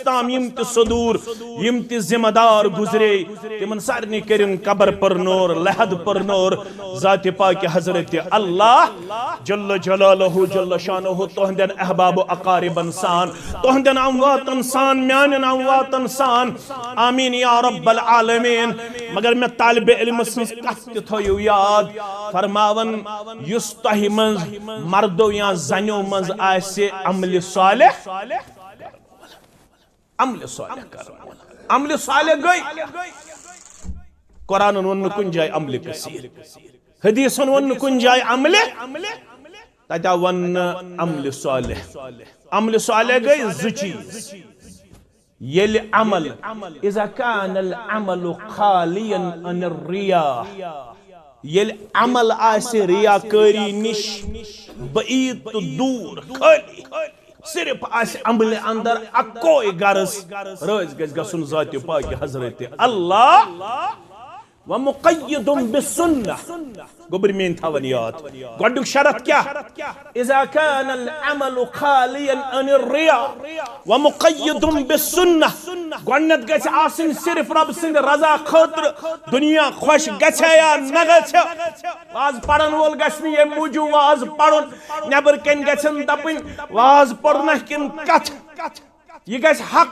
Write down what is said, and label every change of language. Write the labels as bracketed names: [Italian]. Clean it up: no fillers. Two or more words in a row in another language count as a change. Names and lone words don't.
[Kashmiri] تام یم تہِ صدور یم تہِ ذمہ دار گزرے تمن سارنٕے کٔرِن قبر پرنور لحد پرنور ذاتِ پاکہِ حضرت اللہ [Arabic] جل جلالہ جل شانہ [Kashmiri] تہندین احباب و اقاربن سان تہندین امواتن سان میانین امواتن سان آمین [Arabic] یا رب العالمین [Kashmiri] مگر میں طالب علم سنز کتھ تہِ تھٲیِو یاد فرماون یُس تۄہہِ منٛز مردو یا زنیو منٛز آسہِ عملِ صالح کرن عملِ صالح گٔے قرآنن ووٚن نہٕ کُنہِ جایہِ عملہِ کثیٖر حدیثن ووٚن نہٕ کُنہِ جایہِ عملہِ تتہِ آو وننہٕ عملِ صالح گٔے زٕ چیٖز ییٚلہِ عمل [Arabic] اذا كان العمل خاليا عن الرياء [Kashmiri] ییٚلہِ عمل آسہِ ریاکٲری نِش بعید تہٕ دوٗر خٲلی صرف آسہِ عملہِ اندر اکوے غرض رٲضۍ گژھِ گژھُن ذاتِ پاکہِ حضرت اللہ [Arabic] ومقید بالسنہ [Kashmiri] گوبر مین تھاون یاد گۄڈنیُک شرط کیٛاہ [Arabic] اذا كان العمل خاليا عن الرياء ومقید بالسنہ [Kashmiri] گۄڈنیٚتھ گژھِ آسٕنۍ صرف رب سٕنٛدِ رضا خٲطرٕ دنیا خۄش گژھِ یا نہ گژھِ واز پرن وول گژھِ نہٕ ییٚمہِ موٗجوٗب واز پرُن نیبر کٔنۍ گژھن دپٕنۍ واز پوٚرنہ کِنہٕ کتھ یہ گژھِ حق